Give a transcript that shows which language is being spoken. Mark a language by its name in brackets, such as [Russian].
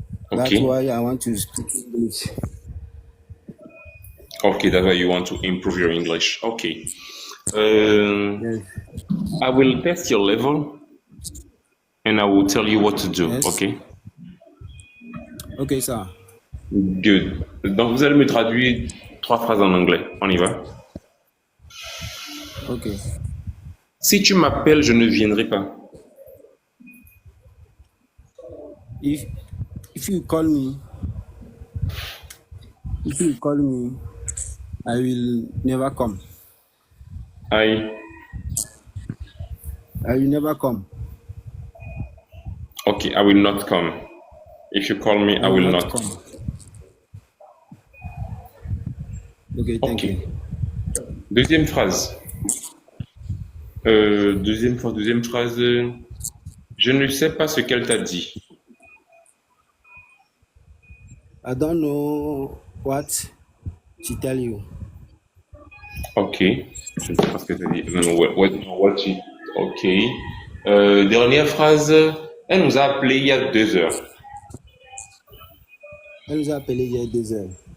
[English] That's Okay. why I want to speak English. Okay, that's why you want to improve your English. Okay. I will test your level and I will tell you what to do. Yes. Okay? Okay, sir. Good. [French] Donc, vous allez me traduire 3 phrases en anglais. On y va? [English] Okay. [French] Si tu m'appelles, je ne viendrai pas. [English] If you call me, I will never come. I will never come. Okay, I will not come. If you call me, I will not come. Okay, thank you. [French] Deuxième phrase. Deuxième phrase. Je ne sais pas ce qu'elle t'a dit. [English] I don't know what she tell you. [French] Ok. Je ne sais pas ce que tu as dit. [English] What she... [French] Ok. Dernière phrase. Elle nous a appelé il y a 2 heures. Elle nous a appelé il y a 2 heures.